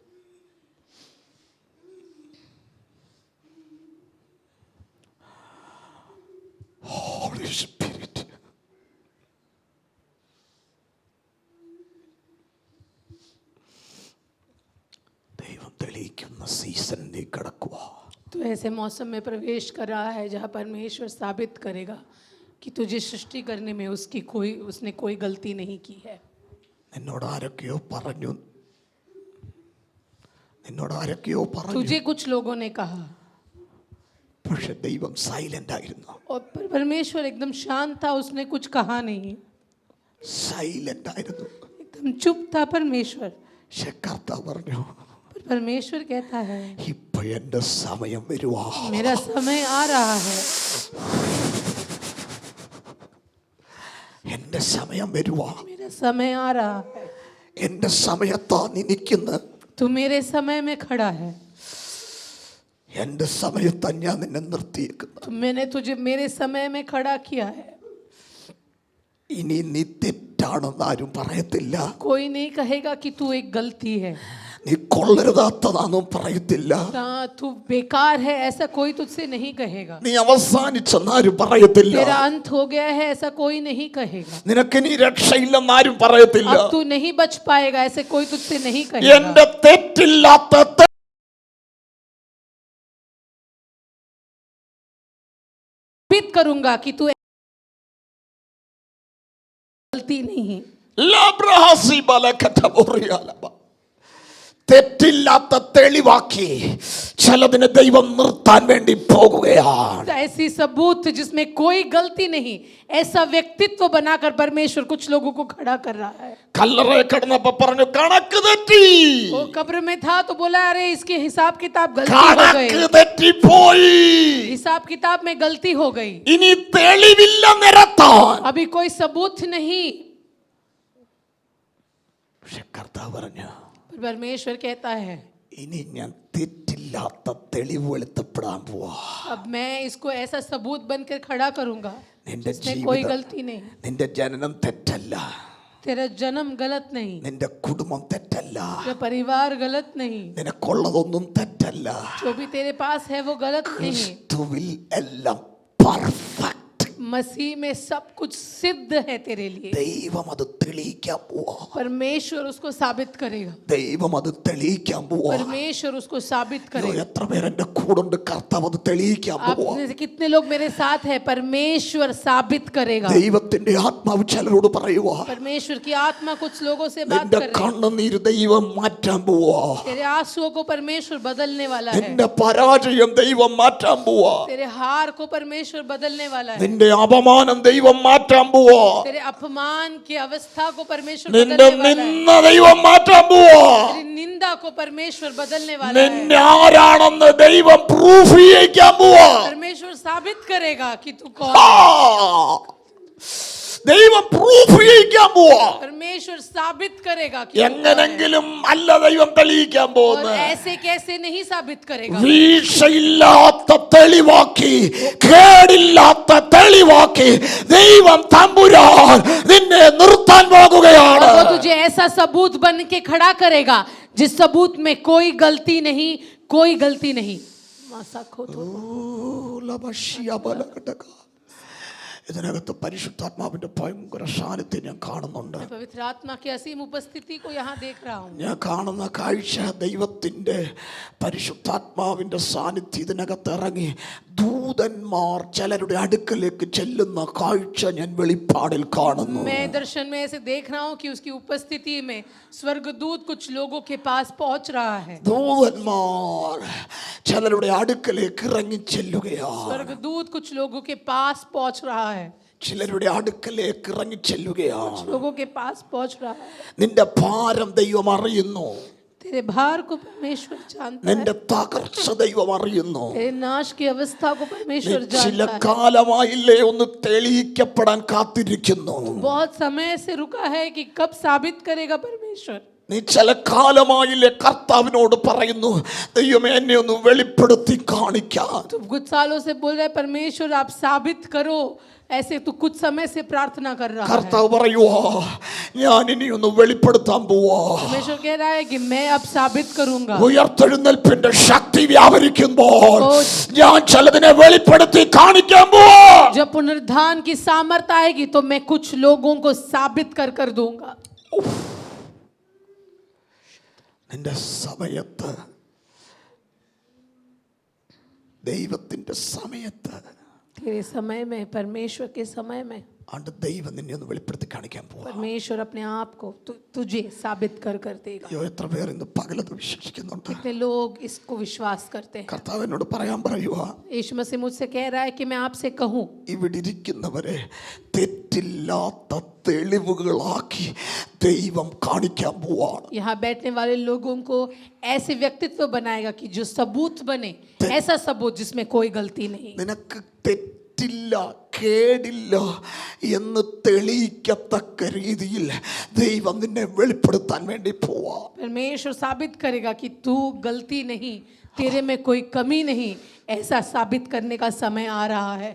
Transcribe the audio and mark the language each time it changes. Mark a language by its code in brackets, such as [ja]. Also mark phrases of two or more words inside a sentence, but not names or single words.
[en] Holy Spirit. [ml] ദൈവം തെളിയിക്കുന്ന സീസണിൽ കിടക്കുക. [hi] तो ऐसे मौसम में प्रवेश कर रहा है जहाँ परमेश्वर साबित करेगा कि तुझे सृष्टि करने में उसने कोई गलती नहीं की है. [ml] നിന്നോട് ആരൊക്കെയോ പറഞ്ഞു, നിന്നോട് ആരൊക്കെയോ പറഞ്ഞു, [hi] तुझे कुछ लोगों ने कहा [ml] പക്ഷെ ദൈവം സൈലന്റ് ആയിരുന്നു. [hi] और परमेश्वर एकदम शांत था, उसने कुछ कहा नहीं, [ml] സൈലന്റ് ആയിരുന്നു. [hi] एकदम चुप था परमेश्वर. [ml] പക്ഷെ കർത്താവ് പറഞ്ഞു, [hi] पर परमेश्वर कहता है [ml] ഇപ്പൊ എന്റെ സമയം വരുവാ. [hi] मेरा समय आ रहा है, [ml] എന്റെ സമയം വരുവാ. [hi] मेरा समय आ रहा है. [ml] എന്റെ സമയത്താ നിൽക്കുന്നത്. [hi] तू मेरे समय में खड़ा है, [ml] എന്റെ സമയത്താ ഞാൻ നിന്നെ നിർത്തിയേക്കുന്നത്. [hi] तो मैंने तुझे मेरे समय में खड़ा किया है. [ml] ഇനി നീ തെറ്റാണെന്ന് ആരും പറയത്തില്ല, [hi] कोई नहीं कहेगा कि तू एक गलती है, [ml] നീ കൊള്ളരുതാത്തതാണെന്നും പറയത്തില്ല, [hi] तू बेकार है ऐसा कोई तुझसे नहीं कहेगा, [ml] നീ അവസാനിച്ചെന്നാരും പറയത്തില്ല, [hi] तेरा अंत हो गया है ऐसा कोई नहीं कहेगा, [ml] നിനക്ക് നീ രക്ഷയില്ലെന്നാരും പറയത്തില്ല. [hi] अब तू नहीं बच पाएगा ऐसे कोई तुझसे नहीं [ml] എന്റെ [hi] कहेगा. [ml] തെറ്റില്ലാത്ത [hi] साबित करूंगा कि तू गलती नहीं. ലാബ്രഹാസി ബലകഥ ബോറിയാലബ. [ml] തെറ്റില്ലാത്ത തെളിവാക്കി ചിലതിനെ ദൈവം നിർത്താൻ വേണ്ടി പോകുകയാണ്. [hi] ऐसी सबूत जिसमें कोई गलती नहीं, ऐसा व्यक्तित्व बनाकर परमेश्वर कुछ लोगों को खड़ा कर रहा है. [ml] കല്ലറയിൽ കിടന്നപ്പോ പറഞ്ഞു കണക്ക് തെറ്റി, [hi] वो कब्र में था तो बोला अरे इसके हिसाब किताब गलती हो [ml] കണക്ക് [hi] गई, [ml] തെറ്റിപ്പോയി, [hi] हिसाब किताब में गलती हो गई, [ml] ഇനി തെളിവില്ല നിരത്താൻ. [hi] अभी कोई सबूत नहीं. [ml] പക്ഷെ കർത്താവ് പറഞ്ഞു [hi] पर परमेश्वर कहता है [ml] ഇനി ഞാൻ തെറ്റില്ലാത്ത തെളിവ് വെളുത്തപ്പെടാൻ പോവാ. [hi] अब मैं इसको ऐसा सबूत बनकर खड़ा करूंगा [ml] നിന്റെ [hi] जिसमें कोई [ml] ജീവിതം, [hi] गलती नहीं. [ml] നിന്റെ ജനനം തെറ്റല്ല, [hi] तेरा जन्म गलत नहीं, [ml] നിന്റെ കുടുംബം തെറ്റല്ല, [hi] तेरा परिवार गलत नहीं, [ml] നിനക്കുള്ളതൊന്നും തെറ്റല്ല. [hi] जो भी तेरे पास है वो गलत नहीं. [ml] ക്രിസ്തുവിൽ എല്ലാം പെർഫെക്റ്റ്. [hi] मसीह में सब कुछ सिद्ध है तेरे लिए. [ml] ദൈവം അത് തെളിയിക്കാൻ പോവാ. [hi] परमेश्वर उसको साबित करेगा, [ml] ദൈവം അത് തെളിയിക്കാൻ പോവാ. [hi] परमेश्वर उसको साबित करेगा. [ml] എത്ര പേര് എന്റെ കൂടുണ്ട്, കർത്താവ് അത് തെളിയിക്കാൻ [hi] आप [ml] പോവാ. [hi] में से कितने लोग मेरे साथ है? परमेश्वर साबित करेगा. [ml] ദൈവത്തിന്റെ ആത്മാവ് ചിലരോട് പറയുവാ, [hi] परमेश्वर की आत्मा कुछ लोगों से बात [ml] നിന്റെ [hi] कर रही है. [ml] കണ്ണുനീര് ദൈവം മാറ്റാൻ പോവാ. [hi] तेरे आंसुओं को परमेश्वर बदलने वाला है, [ml] നിന്റെ പരാജയം ദൈവം മാറ്റാൻ പോവാ. [hi] तेरे हार को परमेश्वर बदलने वाला है, [ml] നിന്റെ അപമാനം ദൈവം മാറ്റാൻ പോവാ. [hi] तेरे अपमान की अवस्था को परमेश्वर [ml] നിന്റെ [hi] बदलने वाला है, [ml] നിന്ന ദൈവം മാറ്റാൻ പോവാ. [hi] तेरी निंदा को परमेश्वर बदलने वाला [ml] നിന്നെ [hi] है. [ml] ആരാണെന്ന് ദൈവം പ്രൂഫ് ചെയ്യിക്കാൻ പോവാ. [hi] परमेश्वर साबित करेगा कि तू ആ! कौन है. [ml] ദൈവം പ്രൂഫ് ചെയ്യിക്കാൻ പോവാ. [hi] परमेश्वर साबित करेगा कि तू कौन है. [ml] എങ്ങനെങ്കിലും അല്ല ദൈവം തെളിയിക്കാൻ [hi] और [ml] പോകുന്നത്. [hi] ऐसे कैसे नहीं साबित करेगा. [ml] വീഴ്ചയില്ലാത്ത തെളിവാക്കി, കേടില്ലാത്ത തെളിവാക്കി ദൈവം തമ്പുരാൻ നിന്നെ നിർത്താൻ പോകുകയാണ്. [hi] और वो तुझे ऐसा सबूत बन के खड़ा करेगा जिस सबूत में कोई गलती नहीं, कोई गलती नहीं. [ml] ഇതിനകത്ത് പരിശുദ്ധാത്മാവിന്റെ ഭയങ്കര സാന്നിധ്യം ഞാൻ കാണുന്നുണ്ട്. [hi] पवित्र आत्मा की असीम उपस्थिति को यहाँ देख रहा हूँ. [ml] ഞാൻ കാണുന്ന കാഴ്ച ദൈവത്തിന്റെ പരിശുദ്ധാത്മാവിന്റെ സാന്നിധ്യം ഇതിനകത്ത് ഇറങ്ങി ദൂതന്മാർ ചിലരുടെ അടുക്കലേക്ക് ചെല്ലുന്ന കാഴ്ച ഞാൻ വെളിപ്പാടിൽ കാണുന്നു. [hi] मैं दर्शन में ऐसे देख रहा हूँ कि उसकी उपस्थिति में स्वर्गदूत कुछ लोगों के पास पहुँच रहा है. [ml] ദൂതന്മാർ ചിലരുടെ അടുക്കലേക്ക് ഇറങ്ങി ചെല്ലുകയാണ്. [hi] स्वर्गदूत कुछ लोगों के पास पहुँच रहा है, [ml] ചിലരുടെ അടുക്കലേക്ക് ഇറങ്ങി ചെല്ലുകയാണ്. [hi] लोगों के पास पहुँच रहा है. [ml] നിന്റെ ഭാരം ദൈവം അറിയുന്നു, [hi] तेरे भार को परमेश्वर जानता है, [ml] നിന്റെ തകർച്ച ദൈവം അറിയുന്നു. [hi] तेरे नाश की अवस्था को परमेश्वर [ml] ചില [hi] जानता है. [ml] കാലമായില്ലേ ഒന്ന് തെളിയിക്കപ്പെടാൻ കാത്തിരിക്കുന്നു. [hi] बहुत समय से रुका है कि कब साबित करेगा परमेश्वर. [ml] നീ ചില കാലമായില്ലേ കർത്താവിനോട് പറയുന്നു, ദൈവമേ എന്നെ ഒന്ന് വെളിപ്പെടുത്തി കാണിക്കാൻ. [hi] तो कुछ सालों से बोल रहा है परमेश्वर आप साबित करो, ऐसे तो कुछ समय से प्रार्थना कर रहा है. [ml] കർത്താവ് പറയുവാ, ഞാൻ ഇനി ഒന്ന് വെളിപ്പെടുത്താൻ പോവാ. [hi] परमेश्वर कह रहा है कि मैं अब साबित करूंगा. [ml] ഉയർത്തെഴുന്നേൽപ്പിന്റെ ശക്തി വ്യാപരിക്കുമ്പോൾ ഞാൻ ചിലതിനെ വെളിപ്പെടുത്തി കാണിക്കാൻ പോവാ. [hi] जब पुनरुत्थान की सामर्थ्य आएगी तो मैं कुछ लोगों को साबित कर दूंगा. [ml] നിന്റെ സമയത്ത്, ദൈവത്തിന്റെ സമയത്ത്, [hi] तेरे समय में, परमेश्वर के समय में [ml] ആണ്ട് ദൈവം നിന്നെ ഒന്ന് വെളിപ്പെടുത്തി കാണിക്കാൻ പോവാ. [hi] परमेश्वर अपने आप को तुझे साबित कर देगा. [ml] അയ്യോ, എത്ര പേർ ഇന്ന് പകലത് വിശ്വസിക്കുന്നുണ്ട്. [hi] कितने लोग इसको विश्वास करते हैं. [ml] കർത്താവിനോട് പറയാൻ പറയുവാ, [hi] यीशु मसीह मुझसे कह रहा है कि मैं आपसे कहूं, [ml] ഇവിടെ ഇരിക്കുന്നവരെ തെറ്റില്ലാത്ത തെളിവുകളാക്കി ദൈവം കാണിക്കാൻ പോവാണ്. [hi] यहाँ बैठने वाले लोगों को ऐसे व्यक्तित्व बनाएगा कि जो सबूत बने, ऐसा सबूत जिसमें कोई गलती नहीं. [ml] നിനക്ക് തെറ്റില്ല, കേടില്ല എന്ന് തെളിയിക്കത്തക്ക രീതിയിൽ ദൈവം നിന്നെ വെളിപ്പെടുത്താൻ വേണ്ടി പോവാ. [hi] परमेश्वर साबित करेगा कि तू गलती नहीं, तेरे में कोई कमी नहीं, ऐसा साबित करने का समय आ रहा है.